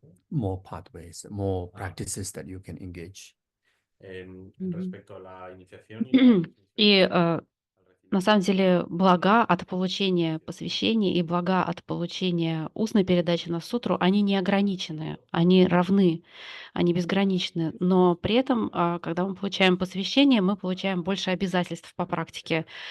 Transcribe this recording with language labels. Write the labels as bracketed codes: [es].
[en] More pathways, more practices that you can engage. [es] Respecto a la iniciación y la [ru] И на самом деле блага от получения посвящения и блага от получения устной передачи на сутру, они не ограничены, они равны, они безграничны. Но при этом, когда мы получаем посвящение, мы получаем больше обязательств по практике.